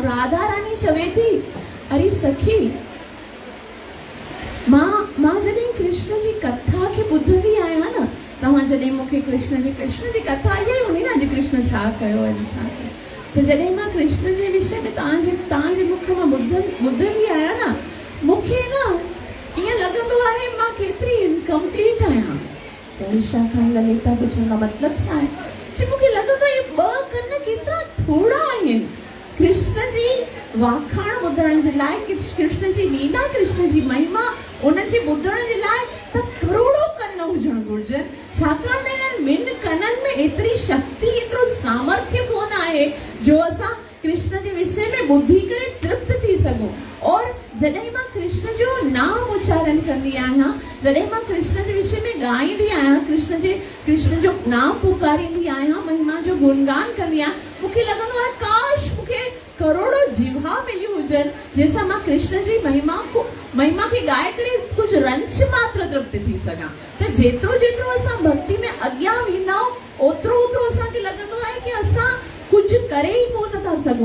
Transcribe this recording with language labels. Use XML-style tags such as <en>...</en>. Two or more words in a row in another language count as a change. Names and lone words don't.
<sd>राधा रानी चवे थी, अरे सखी, मां जॾहिं कृष्ण जी कथा खे ॿुधंदी आहियां न, तव्हां जॾहिं मूंखे कृष्ण जी कथा इहा ई हूंदी न, अॼु कृष्ण छा कयो आहे छा कयो, त जॾहिं मां कृष्ण जे विषय में तव्हांजे मुख मां ॿुधंदी आहियां न, मूंखे न ईअं लॻंदो आहे मां केतिरी इनकम्प्लीट आहियां। त ईशा खां ललिता पुछण का मतिलबु छा आहे? जी मूंखे लॻंदो आहे ॿ कन केतिरा थोड़ा आहिनि कृष्ण जी वाखाण ॿुधण जे लाइ, कृष्ण जी लीला, कृष्ण जी महिमा उनजे ॿुधण जे लाइ त करोड़ो कन हुजण घुर्जनि, छाकाणि त इन्हनि ॿिनि कननि में एतिरी शक्ति, एतिरो सामर्थ्य कोन आहे जो असां कृष्ण जे विषय में ॿुधी करे तृप्त थी सघूं। और जॾहिं मां कृष्ण जो नाम उच्चारण कंदी आहियां, जॾहिं मां कृष्ण जे विषय में ॻाईंदी आहियां, कृष्ण जो नाम पुकारींदी आहियां, महिमा जो गुणगान कंदी आहियां, मूंखे लॻंदो आहे काश मूंखे करोड़ो जिह्वा मिलियूं हुजनि जंहिंसां मां कृष्ण जी महिमा खे ॻाए करे कुझु रंच मात्र तृप्त थी सघां। त जेतिरो असां भक्ति में अॻियां वेंदा आहियूं ओतिरो असांखे लॻंदो आहे कि असां कुझु करे ई कोन था सघूं।</sd>